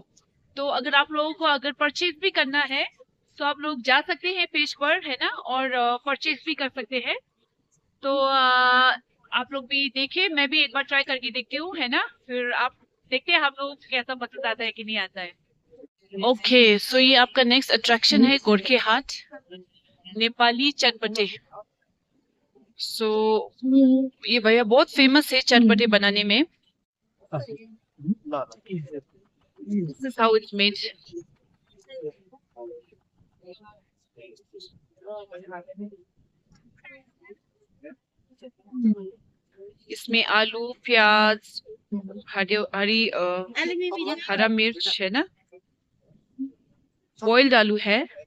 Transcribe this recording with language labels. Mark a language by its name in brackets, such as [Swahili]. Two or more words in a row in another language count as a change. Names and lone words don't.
[Hindi] तो अगर आप लोगों को अगर परचेज भी करना है तो आप लोग जा सकते हैं पेज पर, है ना, और परचेज भी कर सकते हैं। तो आप लोग भी देखिए, मैं भी एक बार ट्राई करके देखती हूँ, है ना, फिर आप देखते हैं हम लोग कैसा पसंद आता है कि नहीं आता है। ओके, सो ये आपका नेक्स्ट अट्रैक्शन है गोरखे हाट नेपाली चटपटे। सो ये भैया बहुत फेमस है चटपटे बनाने में। [English] This is how it's made. [Hindi] इसमें आलू, प्याज, हरा मिर्च है ना, बॉइल्ड आलू है।